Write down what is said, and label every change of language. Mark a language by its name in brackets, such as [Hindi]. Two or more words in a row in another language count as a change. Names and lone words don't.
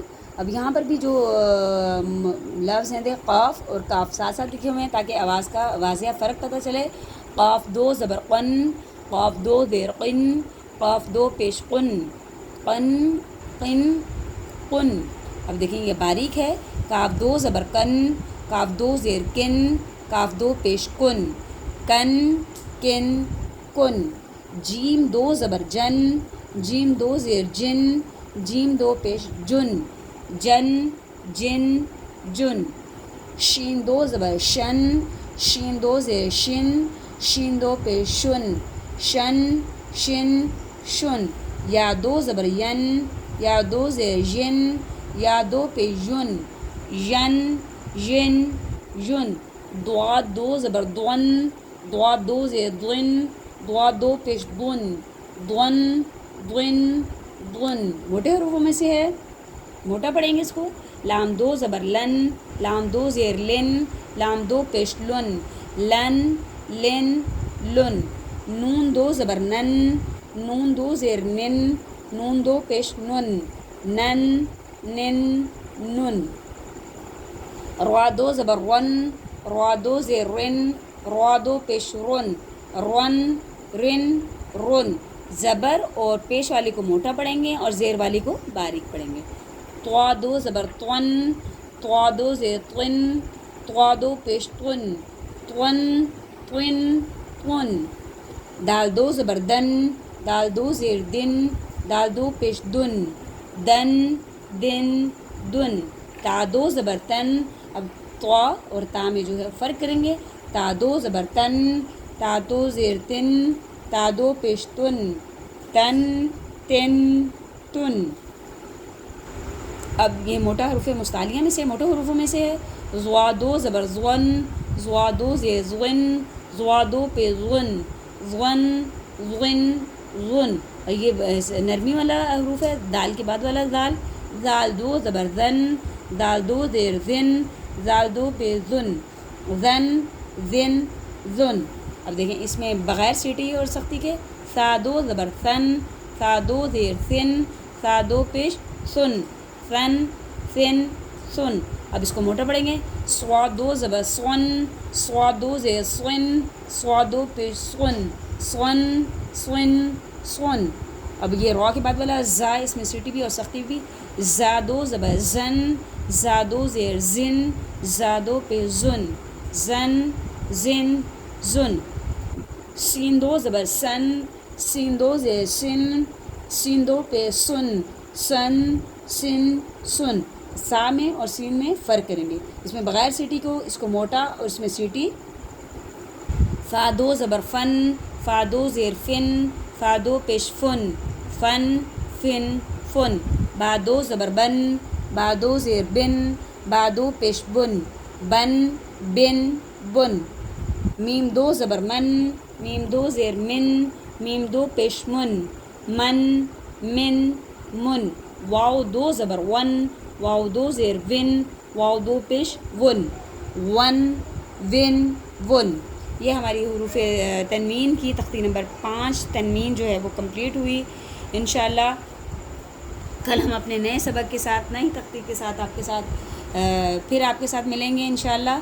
[Urdu] اب یہاں پر بھی جو لفظ ہیں قاف اور کاف ساتھ ساتھ لکھے ہوئے ہیں تاکہ آواز کا واضح فرق پتہ چلے. قاف دو زبر قن، قاف دو زیر قن، قاف دو پیش قن، قن قن قن. اب دیکھیں یہ باریک ہے. کاف دو زبر کن، کاف دو زیر کن، کاف دو پیش کن، کن کن کن. جیم دو زبر جن، جیم دو زیر جن، جیم دو پیش جن، جن جن جن. شین دو زبر شن، شین دو زیر شن، شین دو پیش شن، شن شن شن. یا دو زبر ین، یا دو زیر ین، یا دو پیش ین، ین ین ین. ضاد دو زبر ضن، ضاد دو زیر ضن، ضاد دو پیش ضن، ضن ضن ضن. موٹے حروفوں میں سے ہے، موٹا پڑھیں گے اس کو. لام دو زبر لن، لام دو زیر لن، لام دو پیش لن، لن لن لن. نون دو زبر نن، نون دو زیر نن، نون دو پیش نن، نن نن نن. را دو زبر رن، را دو زیر رن، را دو پیش رن، رن رن رن. زبر اور پیش والی کو موٹا پڑھیں گے اور زیر والی کو باریک پڑھیں گے. طوا دو زبر طن، طوا دو زیر طن، طوا دو پیش طن، طن طن طن. دال دو زبر دن، دال دو زیر دن، دال دو پیش دن، دن دن دن. تا دو زبر تن. اب طوا اور تا میں جو ہے فرق کریں گے. تا دو زبر تن، تا دو زیر تن، تا دو پیش تن، تن تن تن. اب یہ موٹا حروف مستعلیہ میں سے، موٹے حروفوں میں سے ہے. زوا دو زبر زون، زوا دو زیر زون، زوا دو پہ زون، زون زون زون. اور یہ نرمی والا حروف ہے، دال کے بعد والا دال. دال دو زبر زن، دال دو زیر زن، دال دو پہ زن، زن زن زن. اب دیکھیں اس میں بغیر سیٹی اور سختی کے سا دو زبر سن، سا دو زیر سن، سا دو پیش سن، سن سن سن. اب اس کو موٹا پڑھیں گے سوا دو زبر سون، سوا دو زیر سن، سوا دو پیش سن، سن سن سن. اب یہ را کے بعد والا زا، اس میں سیٹی بھی اور سختی بھی. زا دو زبر زن، زا دو زیر زن، زا دو پہ زن، زن زن زن. سین دو زبر سن، سین دو زیر سن، سین دو پہ سن، سن سن سن. سا میں اور سین میں فرق کریں گے. اس میں بغیر سیٹی کو اس کو موٹا اور اس میں سیٹی. فا دو زبر فن، فا دو زیر فن، فا دو پیش فن، فن فن فن. با دو زبر بن، با دو زیر بن، با دو پیش بن، بن بن بن. میم دو زبر من، میم دو زیر من، میم دو پیش من، من من من. واو دو زبر ون، واو دو زیر ون، واو دو پیش ون، ون ون ون. یہ ہماری حروف تنوین کی تختی نمبر 5 تنوین جو ہے وہ کمپلیٹ ہوئی. انشاءاللہ کل ہم اپنے نئے سبق کے ساتھ، نئی تختی کے ساتھ آپ کے ساتھ پھر آپ کے ساتھ ملیں گے انشاءاللہ.